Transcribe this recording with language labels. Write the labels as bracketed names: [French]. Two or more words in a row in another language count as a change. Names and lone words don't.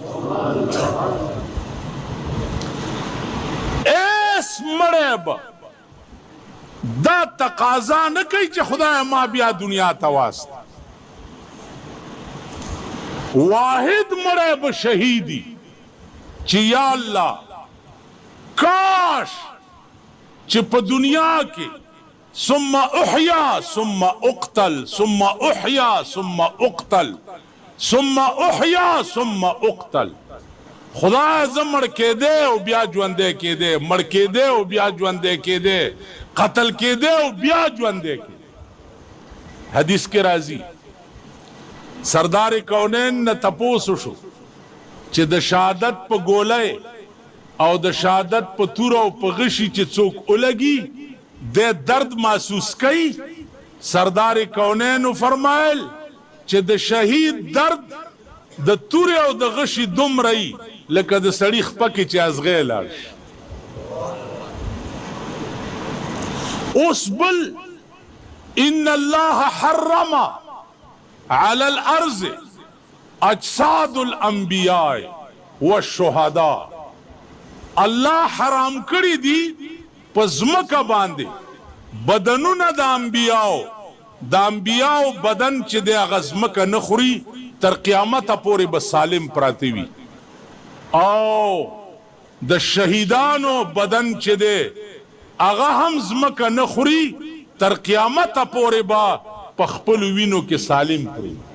[Pashto] اس مړی به دا تقاضا نه کوي چې خدای ما بیا دنیا ته واست واحد مړی به شهیدی چې [Arabic] یا الله [Pashto] کاش چې په دنیا کې [Arabic] ثم احیا ثم اقتل ثم احیا ثم اقتل ثم احیا ثم اقتل. [Pashto] خدای زه مړ کېدی او بیا ژوندی کېدی، مړ کېدی او بیا ژوندی کېدی، قتل کېدی او بیا ژوندی کېدی. حدیث کې راځي سردار کونین نه تپوس وشو چې د شهادت په ګولۍ او د شهادت په تور او په غشي چې څوک ولګي د درد محسوس کوي. سردار کونین فرمایل چې د شهید درد د تور او د غشي دومره ای لکه د سړي خپه کې چې ازغی لاړ شي. اوس بل [Arabic] ان الله حرم على الارض اجساد الانبیاء والشهداء. [Pashto] الله حرام کړی دي په ځمکه باندې بدنونه د انبیاء، د انبیاء بدن چې د هغه ځمکه نه خوري تر قیامته پورې به سالم پراته وي، او د شهیدانو بدن چې دی هغه هم ځمکه نه خوري تر قیامته پورې به په خپلو وینو کې سالم پري.